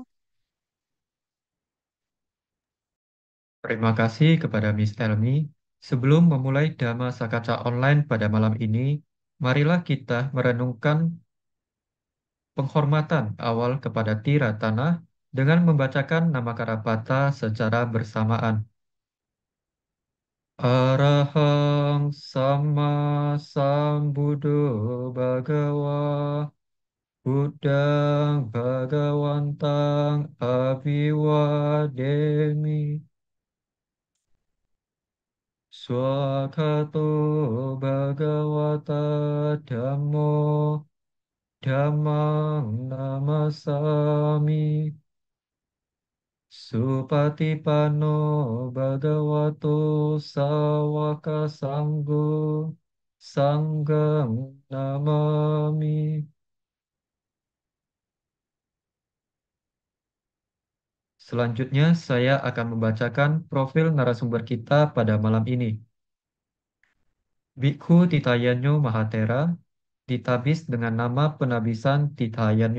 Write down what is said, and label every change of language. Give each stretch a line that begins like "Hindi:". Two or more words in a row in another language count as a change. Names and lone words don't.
Indonesian: Terima kasih kepada Miss Elmi. Sebelum memulai Dhamma Sakaca Online pada malam ini, marilah kita merenungkan penghormatan awal kepada Tiratana dengan membacakan nama Karapata secara bersamaan.
Pali: Arahang Sama Sambuddho Bhagawa Buddhang Bhagawantang Abhiwademi Swakato Bhagawata Dhammo Dhammang Namasami Supatipanno Bhagavato Sawaka Sanggo Sanggam Namami.
Indonesian: Selanjutnya saya akan membacakan profil narasumber kita pada malam ini. Bhikkhu Titayanyo Mahatera ditabis dengan nama penabisan Titayanyo.